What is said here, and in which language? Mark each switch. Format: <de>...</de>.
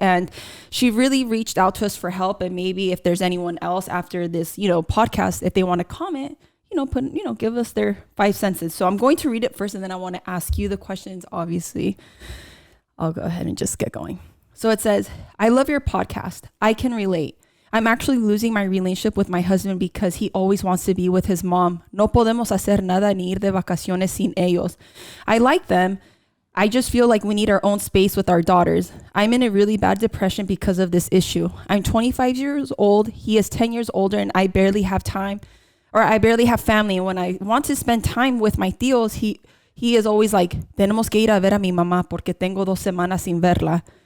<en>And she really reached out to us for help. And maybe if there's anyone else after this, podcast, if they want to comment, give us their 5 cents. So I'm going to read it first, and then I want to ask you the questions. Obviously, I'll go ahead and just get going. So it says, I love your podcast. I can relate. I'm actually losing my relationship with my husband because he always wants to be with his mom.</en> <es>No podemos hacer nada ni ir de vacaciones sin ellos.</es> <en>I like them. I just feel like we need our own space with our daughters. I'm in a really bad depression because of this issue. I'm 25 years old. He is 10 years older, and I barely have time, or I barely have family. And when I want to spend time with my tíos, he is always like,</en> <es>tenemos que ir a ver a mi mamá porque tengo 2 semanas sin verla.</es>